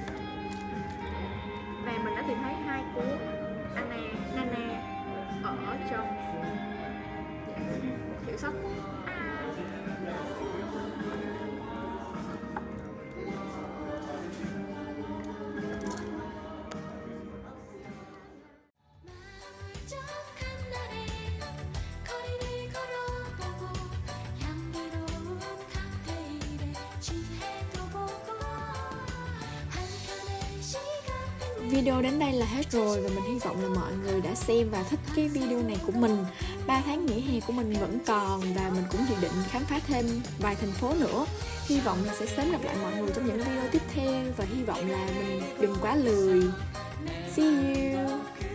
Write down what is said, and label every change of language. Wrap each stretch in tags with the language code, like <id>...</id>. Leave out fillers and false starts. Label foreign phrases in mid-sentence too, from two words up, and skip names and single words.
<vi>Và mình đã tìm thấy 2 cuốn Nana ở trong hiệu sách.</vi> <ko>적한 날에 거리를 걸어보고 향기로운 칵테일에 취해도 보고 한편의 시간</ko> <vi>Video đến đây là hết rồi và mình hy vọng là mọi người đã xem và thích cái video này của mình. 3 tháng nghỉ hè của mình vẫn còn và mình cũng dự định khám phá thêm vài thành phố nữa. Hy vọng là sẽ sớm gặp lại mọi người trong những video tiếp theo và hy vọng là mình đừng quá lười.</vi> <en>See you!</en>